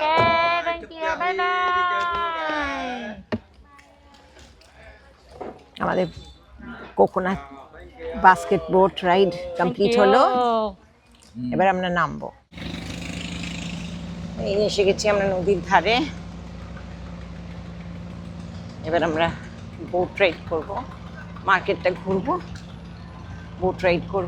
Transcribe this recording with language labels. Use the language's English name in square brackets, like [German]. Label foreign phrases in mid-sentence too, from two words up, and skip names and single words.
[Vietnamese] Ok, rồi. [English] thank [Vietnamese] Chúc [English] you, [Vietnamese] gia [English] bye [Vietnamese] Huy đi chơi vui vẻ. [Bangla] আমাদের [English] coconut basket boat ride complete [Bangla] হলো। এবার আমরা নামবো। এই এসে গেছি আমরা নদীর ধারে। এবার আমরা [English] boat ride [Bangla] করব, মার্কেটটা ঘুরবো, [English] boat ride [Bangla] করব।